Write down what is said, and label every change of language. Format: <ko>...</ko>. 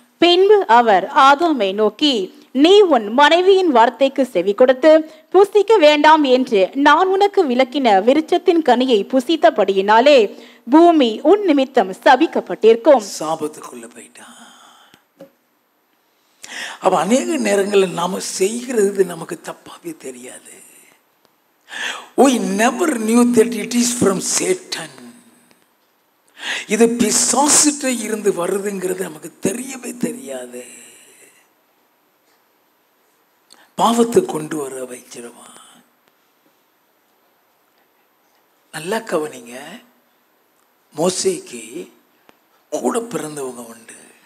<ta>பின்பு அவர் ஆதாமை நோக்கி, நீ உன் மனைவியின் வார்த்தைக்கு செவி கொடுத்து புசிக்க வேண்டாம் என்று நான் உனக்கு விலக்கின விருட்சத்தின் கனியை புசித்தபடியினாலே பூமி உன் நிமித்தம் சபிக்கப்பட்டிருக்கும். சாபத்துக்குள்ள போயிட்டான். அப்ப அநேக நேரங்களில் நாம செய்கிறது நமக்கு தப்பாவே தெரியாது.</ta> <en>We never knew that it is from Satan.</en> <ta>இது பிசாசுட்ட இருந்து வருதுங்கிறது நமக்கு தெரியவே தெரியாது. பாவத்தை கொண்டு வர வைச்சிருவான். நல்லா கவனிங்க. மோசேக்கு கூட பிறந்தவங்க உண்டு.</ta>